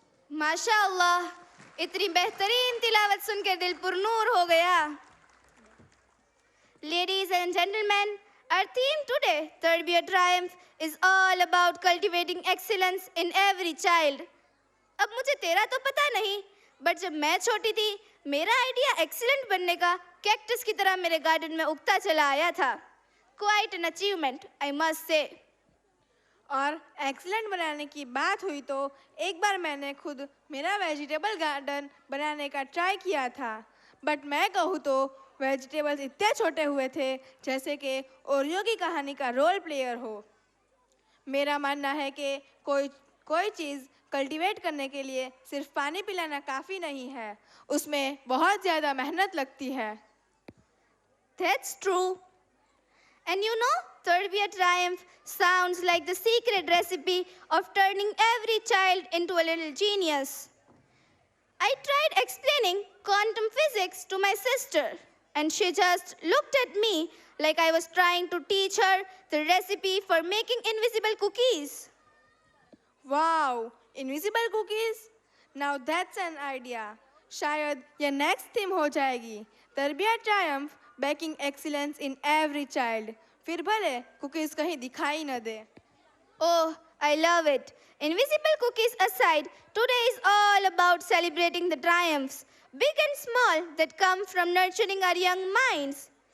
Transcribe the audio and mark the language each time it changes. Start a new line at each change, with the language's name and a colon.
Hindi: माशाअल्लाह, इतनी बेहतरीन तिलावत सुनकर दिल पुरनूर हो गया.
English: Ladies and gentlemen, Our theme today, Tarbiyat Triumph, is all about cultivating excellence in every child.
Hindi: अब मुझे तेरा तो पता नहीं, बट जब मैं छोटी थी, मेरा आइडिया एक्सीलेंट बनने का कैक्टस की तरह मेरे गार्डन में उगता चला आया था.
English: Quite an achievement, I must say.
Hindi: और एक्सीलेंट बनाने की बात हुई तो एक बार मैंने खुद मेरा वेजिटेबल गार्डन बनाने का ट्राई किया था, बट मैं कहूँ तो वेजिटेबल्स इतने छोटे हुए थे जैसे कि ओरियो की कहानी का रोल प्लेयर हो. मेरा मानना है कि कोई चीज़ कल्टीवेट करने के लिए सिर्फ पानी पिलाना काफ़ी नहीं है, उसमें बहुत ज़्यादा मेहनत लगती है.
English: That's true. And you know, Tarbiyat Triumph sounds like the secret recipe of turning every child into a little genius. I tried explaining quantum physics to my sister, and she just looked at me like I was trying to teach her the recipe for making invisible cookies. Wow, invisible cookies? Now that's an idea.
Hindi: शायद ये
English: next theme
Hindi: हो जाएगी.
English: तरबियत triumph, baking excellence in every child.
Hindi: फिर भले cookies कहीं दिखाई न दे.
English: Oh, I love it. Invisible cookies aside, today is all about celebrating the triumphs, big and small, that come from nurturing our young minds.